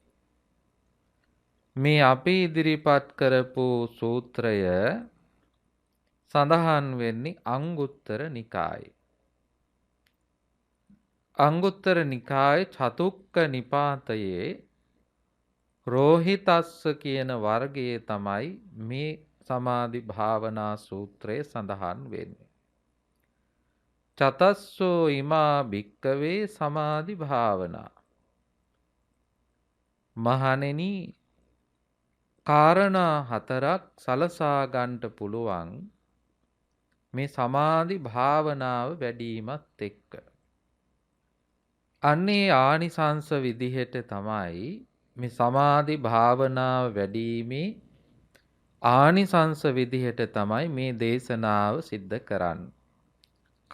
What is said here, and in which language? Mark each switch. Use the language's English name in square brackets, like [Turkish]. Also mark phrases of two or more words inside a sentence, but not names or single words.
[Sinhala] මේ අපි ඉදිරිපත් කරපු සූත්‍රය සඳහන් වෙන්නේ අංගුත්තර නිකායේ. අංගුත්තර නිකායේ චතුක්ක නිපාතයේ රෝහිතස්ස කියන වර්ගයේ තමයි මේ සමාධි භාවනා සූත්‍රය සඳහන් වෙන්නේ. [Pali] චතස්සෝ ඉමා භික්කවේ සමාධි භාවනා. [Sinhala] මහණෙනි, කාරණා හතරක් සලසා ගන්නට පුළුවන් මේ සමාධි භාවනාව වැඩිමත් එක්ක. අන්නේ ආනිසංස විදිහට තමයි මේ සමාධි භාවනාව වැඩිීමේ ආනිසංස විදිහට තමයි මේ දේශනාව සිද්ධ කරන්නේ.